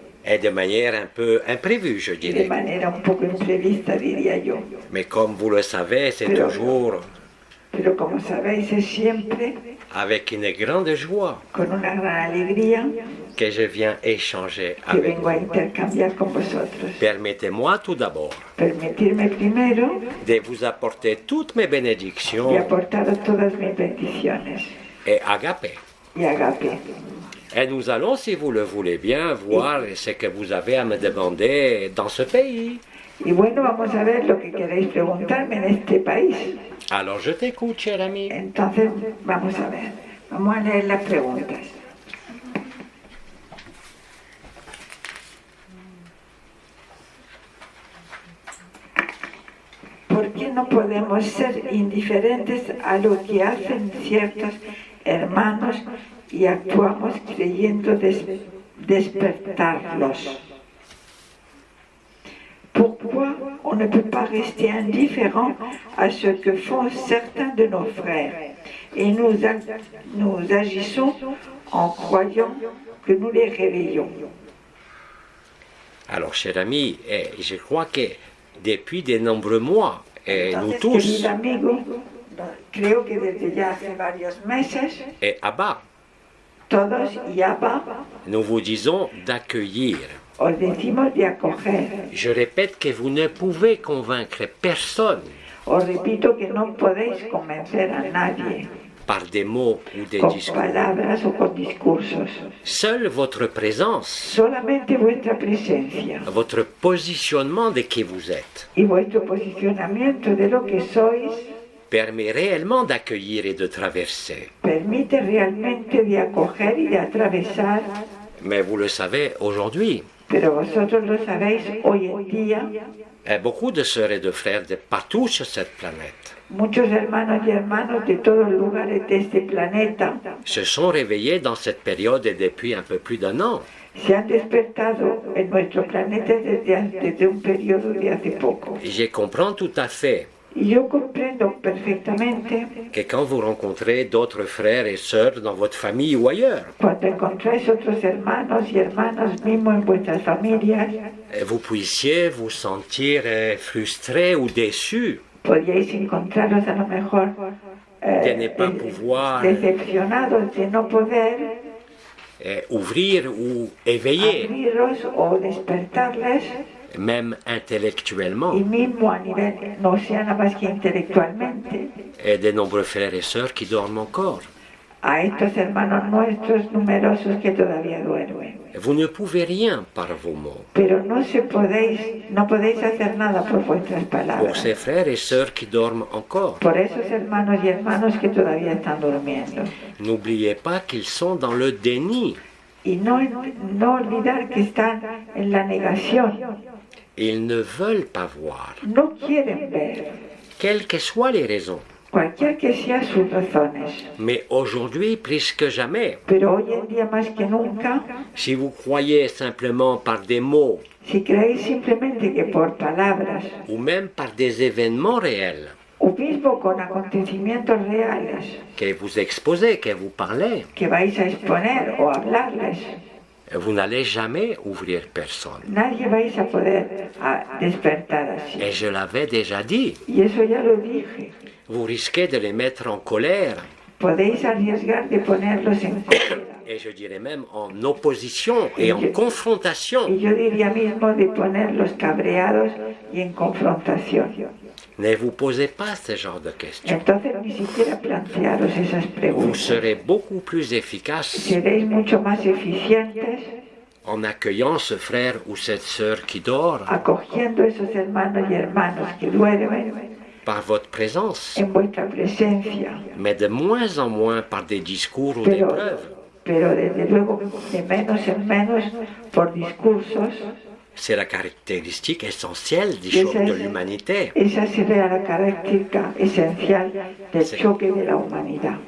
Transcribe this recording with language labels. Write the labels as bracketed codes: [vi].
[fr] et de manière un peu imprévue, je [es] y de [fr] dirais. [es] manera un poco imprevista, diría yo. [fr] Mais comme vous le savez, c'est [es] Pero- [fr] toujours [es] Pero como sabéis, es siempre [fr] avec une grande joie [es] con una gran alegría [fr] que je viens échanger [es] que [fr] avec [es] vengo a [fr] vous. [es] intercambiar con vosotros. [fr] Permettez-moi tout d'abord [es] Permitirme primero [fr] de vous apporter toutes mes [es] y [fr] bénédictions [es] aportaros todas mis bendiciones [fr] et agapé. [es] y agape. [fr] Et nous allons, si vous le voulez bien, voir ce que vous avez à me demander dans ce pays. [es] Y bueno, vamos a ver lo que queréis preguntarme en este país. [fr] Alors je t'écoute, cher ami. [es] Entonces, vamos a ver. Vamos a leer las preguntas. ¿Por qué no podemos ser indiferentes a lo que hacen ciertos hermanos y actuamos creyendo despertarlos? [fr] Pourquoi on ne peut pas rester indifférent à ce que font certains de nos frères et nous agissons en croyant que nous les réveillons? Alors, cher ami, je crois que depuis de nombreux mois, nous [es] Entonces, [fr] tous, [es] querido amigo, creo que desde ya hace varios meses, [fr] et Abba, [es] todos y Abba, [fr] nous vous disons d'accueillir. [es] os decimos de acoger. [fr] Je répète que vous ne pouvez convaincre personne [es] Os repito que no podéis convencer a nadie [fr] par des mots ou des [es] con [fr] discours. [es] palabras o con discursos. [fr] Seule votre présence, [es] Solamente vuestra presencia [fr] votre positionnement de qui vous êtes, [es] y vuestro posicionamiento de lo que sois [fr] permet réellement d'accueillir et de traverser. [es] permite realmente de acoger y de atravesar, [fr] Mais vous le savez, aujourd'hui, [es] pero vosotros lo sabéis hoy en día, [fr] beaucoup de sœurs et de frères de partout sur cette planète [es] muchos hermanos y hermanas de todos los lugares de este planeta [fr] se sont réveillés dans cette période et depuis un peu plus d'un an. [es] se han despertado en nuestro planeta desde un periodo de hace poco. [fr] Et je comprends tout à fait [es] Y yo comprendo perfectamente [fr] que quand vous rencontrez d'autres frères et sœurs dans votre famille ou ailleurs, [es] cuando encontráis otros hermanos y hermanas mismos en vuestras familias, [fr] vous puissiez vous sentir frustré ou déçu [es] podíais encontraros a lo mejor [fr] de ne pas pouvoir [es] decepcionados de no poder [fr] ouvrir ou éveiller, [es] abriros o despertarles, [fr] même intellectuellement, [es] y mismo a nivel, no sea nada más que intelectualmente, [fr] et de nombreux frères et sœurs qui dorment encore. [es] a estos hermanos nuestros numerosos que todavía duermen. [fr] Vous ne pouvez rien par vos mots. [es] Pero no podéis hacer nada por vuestras [fr] Pour [es] palabras. [fr] ces frères et sœurs qui dorment encore, [es] Por esos hermanos y hermanas que todavía están durmiendo. [fr] n'oubliez pas qu'ils sont dans le déni. [es] Y no olvidar que están en la negación. [fr] Ils ne veulent pas voir, [es] No quieren ver, [fr] quelles que soient les raisons. [es] cualquier que sean sus razones. [fr] Mais aujourd'hui, plus que jamais, [es] Pero hoy en día más que nunca, [fr] si vous croyez simplement par des mots [es] si creéis simplemente que por palabras, [fr] ou même par des événements réels [es] o mismo con acontecimientos reales [fr] que vous exposez, que vous parlez, [es] que vais a exponer o hablarles, [fr] vous n'allez jamais ouvrir personne. [es] nadie vais a poder despertar así. [fr] Et je l'avais déjà dit, [es] Y eso ya lo dije. [fr] vous risquez de les mettre en colère, [es] Podéis arriesgar de ponerlos en cólera. [fr] et je dirais même en opposition et en confrontation. [es] Y yo diría mismo de ponerlos cabreados y en confrontación. [fr] Ne vous posez pas ce genre de questions. [es] Entonces ni siquiera plantearos esas [fr] Vous [es] preguntas. [fr] serez beaucoup plus efficace [es] Seréis mucho más eficientes [fr] en accueillant ce frère ou cette sœur qui dort [es] acogiendo esos hermanos y hermanas que duermen [fr] par votre présence, [es] en vuestra presencia. [fr] mais de moins en moins par des discours ou des [es] Pero, [fr] preuves. [es] pero desde luego de menos en menos por discursos. [fr] C'est la caractéristique essentielle du [es] Y [fr] choc [es] esa [fr] de [es] es- [fr] l'humanité. [es] Esa sería la característica esencial del choque de la humanidad.